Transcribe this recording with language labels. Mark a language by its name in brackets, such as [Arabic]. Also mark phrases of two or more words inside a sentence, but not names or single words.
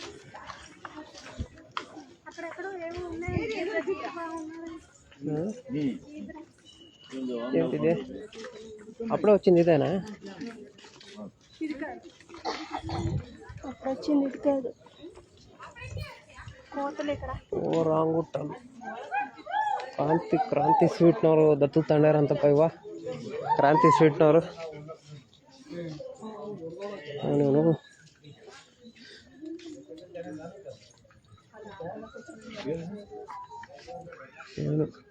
[Telugu] ఏంటిది అప్పుడే వచ్చింది? ఇదేనా వచ్చింది? ఇది కాదు, కోతలు ఇక్కడ. [Kannada] ಓ ರಾಂಗುಟ್ಟಲು ಕ್ರಾಂತಿ ಸ್ವೀಟ್ನವರು ದತ್ತು ತಂಡ್ಯಾರಂತಪ್ಪ. ಇವ ಕ್ರಾಂತಿ ಸ್ವೀಟ್ನವರು. ಅವನು ಏನು